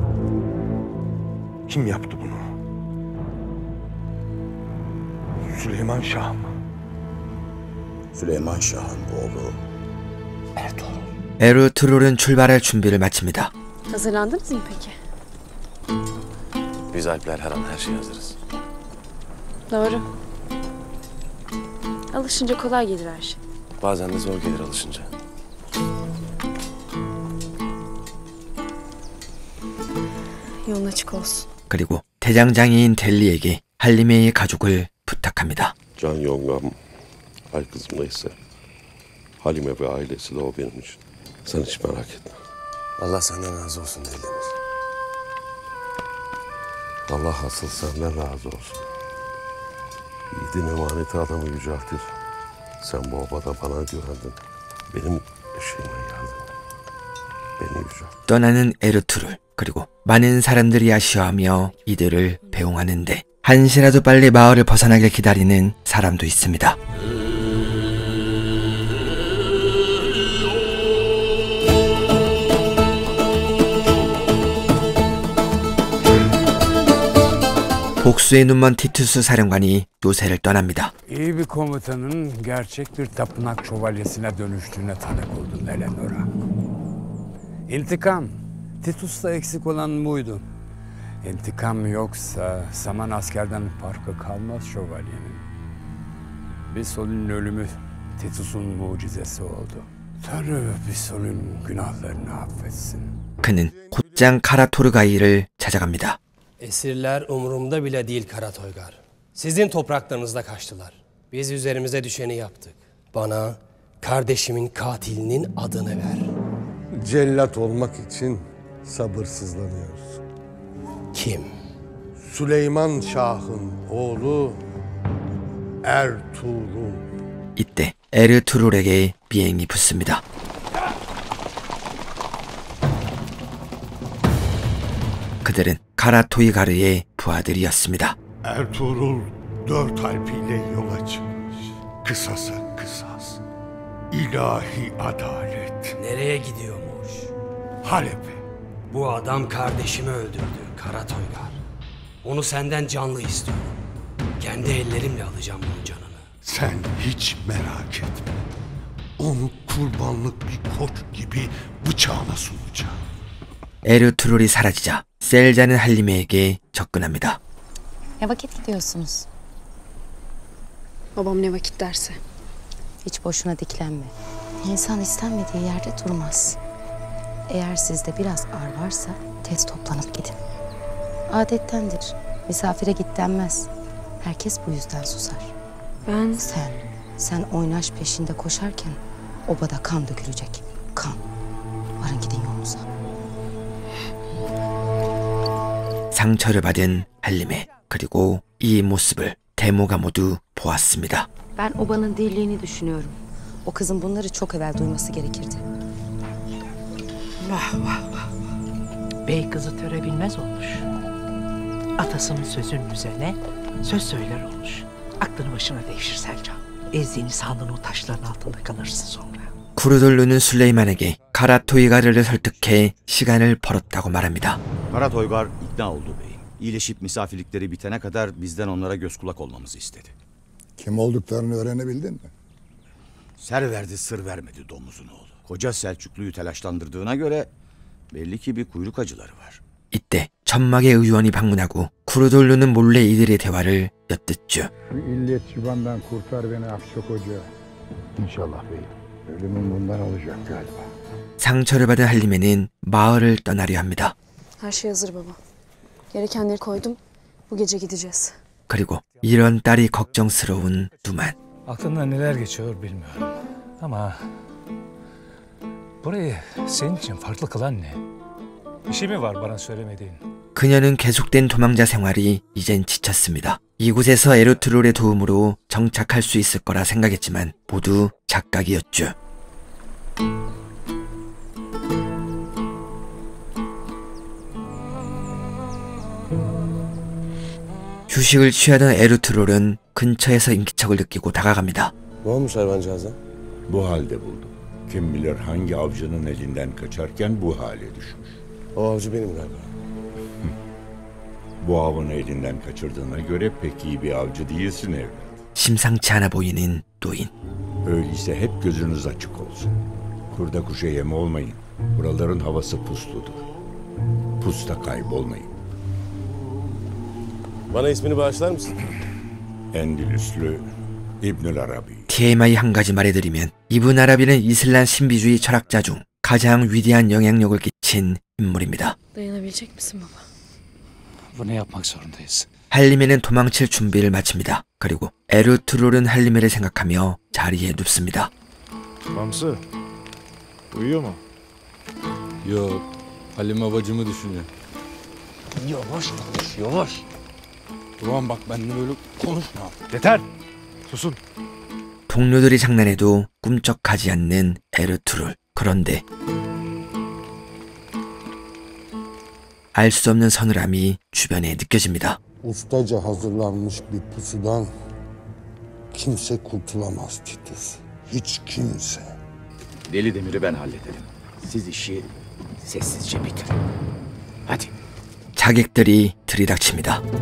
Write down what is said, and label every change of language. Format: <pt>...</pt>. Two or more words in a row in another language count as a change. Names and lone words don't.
<tr>Kim yaptı bunu? Süleyman Şah mı? Süleyman Şah'ın oğlu Ertuğrul.</tr> <ko>에르투룰은 출발할 준비를 마칩니다.</ko> <tr>Hazırlandınız mı peki? Biz Alpler her an her şeye hazırız. Doğru. Alışınca kolay gelir her şey. Bazen de zor gelir alışınca. Yolun açık olsun.</tr> <ko>그리고 대장장이인 델리에게 할리메의 가족을 부탁합니다.</ko> <tr>Can Yongam, ay kızım neyse. Halime ve ailesi de o benim için. Sen hiç merak etme. Allah senden razı olsun Deli'miz. Allah asıl senden razı olsun. Yiğidin emaneti adamı yüceltir. Sen bu obada bana güvendin. Benim eşeğime geldin. Beni yücelt.</tr> <ko>떠나는 에르투룰. 그리고 많은 사람들이 아쉬워하며 이들을 배웅하는데 한시라도 빨리 마을을 벗어나길 기다리는 사람도 있습니다. 복수의 눈먼 티투스 사령관이 요새를 떠납니다.</ko> <tr>İyi bir komutanın gerçek bir tapınak şövalyesine dönüştüğüne tanık oldun Eleanor'a. İntikam. Titus'ta eksik olan buydu. İntikam yoksa saman askerden farkı kalmaz şövalyenin. Bisol'ün ölümü Titus'un mucizesi oldu. Tanrı Bisol'ün günahlarını affetsin.</tr> <ko>그는 곧장 카라토르가이를 찾아갑니다.</ko> <tr>Esirler umurumda bile değil Karatoygar. Sizin topraklarınızda kaçtılar. Biz üzerimize düşeni yaptık. Bana kardeşimin katilinin adını ver. Cellat olmak için sabırsızlanıyoruz. Kim? Süleyman Şah'ın oğlu Ertuğrul.</tr> <ko>이때 에르투룰에게 비행이 붙습니다. 그들은 카라토이가르의 부하들이었습니다.</ko> <tr>Ertuğrul 4 alpiyle yola çıkmış. Kısasa kısas. İlahi adalet. Nereye gidiyormuş? Halep'e. Bu adam kardeşimi öldürdü Karatoygar. Onu senden canlı istiyorum. Kendi ellerimle alacağım bunun canını. Sen hiç merak etme. Onu kurbanlık bir koç gibi bıçağına sunacağım.</tr> <ko>에르투룰이 사라지자 셀자는 할리메에게 접근합니다.</ko> <tr>Ne vakit gidiyorsunuz? Babam ne vakit derse. Hiç boşuna diklenme. İnsan istenmediği yerde durmaz. Eğer sizde biraz ar varsa tez toplanıp gidin. Adettendir. Misafire git denmez. Herkes bu yüzden susar. Ben... Sen oynaş peşinde koşarken obada kan dökülecek. Kan. Varın gidin yolunuza.</tr> <ko>상처를 받은 할리메 그리고 이 모습을 데모가 모두 보았습니다.</ko> <tr>Ben obanın dirliğini düşünüyorum. O kızın bunları çok evvel duyması gerekirdi. Vah vah vah. Bey kızı töre bilmez olmuş. Atasının sözünün üzerine söz söyler olmuş. Aklını başına devşir Selcan. Ezdiğiniz hanın o taşların altında kalırsın sonra.</tr> <ko>쿠르돌루는 술레이만에게 카라토이가르를 설득해 시간을 벌었다고 말합니다.</ko> <tr>Karatoygar ikna oldu beyim. İyileşip misafirlikleri bitene kadar bizden onlara göz kulak olmamızı istedi. Kim olduklarını öğrenebildin mi? Ser verdi sır vermedi domuzun oğlu. Koca Selçuklu'yu telaşlandırdığına göre belli ki bir kuyruk acıları var.</tr> <ko>이때 천막의 의원이 방문하고 쿠르돌루는 몰래 이들의 대화를 엿듣죠.</ko> <tr>Şu illet çıbandan kurtar beni Akçok Hoca. İnşallah beyim. Ölümüm bundan olacak galiba.</tr> <ko>상처를 받은 할리메는 마을을 떠나려 합니다.</ko> <tr>Her şey hazır baba. Gerekenleri koydum. Bu gece gideceğiz.</tr> <ko>그리고 이런 딸이 걱정스러운 두만.</ko> <tr>Aklından neler geçiyor bilmiyorum. Ama burayı senin için farklı kılan ne? Bir şey mi var bana söylemediğin?</tr> <ko>그녀는 계속된 도망자 생활이 이젠 지쳤습니다. 이곳에서 에르투룰의 도움으로 정착할 수 있을 거라 생각했지만 모두 착각이었죠. 휴식을 취하던 에르투룰은 근처에서 인기척을 느끼고 다가갑니다.</ko> <tr>Ne olmuş hayvancağıza? Bu halde buldum. Kim bilir hangi avcının elinden kaçarken bu hale düşmüş. O avcı benim galiba. Bu avını elinden kaçırdığına göre pek iyi bir avcı değilsin evlat.</tr> <ko>심상치 않아 보이는 노인.</ko> <tr>Öyleyse hep gözünüz açık olsun. Kurda kuşa yem olmayın. Buraların havası pusludur. Pusta kaybolmayın. Bana ismini bağışlar mısın? Endülüslü İbnül Arabi.</tr> <ko>TMI 한 가지 말해드리면 이브н 아라비는 이슬람 신비주의 철학자 중 가장 위대한 영향력을 끼친 인물입니다.</ko> <tr>Dayanabilecek misin baba? Bunu yapmak zorundayız.</tr> <ko>할리메는 도망칠 준비를 마칩니다. 그리고 에르투룰은 할리메를 생각하며 자리에 눕습니다.</ko> <tr>Mamsı, uyuyor mu? Yok, Halime bacımı düşünüyor. Yavaş konuş, yavaş. Ulan bak benimle böyle konuşma. Yeter, susun.</tr> <ko>동료들이 장난해도 꿈쩍하지 않는 에르투룰. 그런데 알 수 없는 서늘함이 주변에 느껴집니다.</ko> <tr>Ustaca hazırlanmış bir pusudan kimse kurtulamaz Titus. Hiç kimse. Deli Demir'i ben hallederim. Siz işi sessizce bitirin. Hadi.</tr> <ko>자객들이 들이닥칩니다.</ko>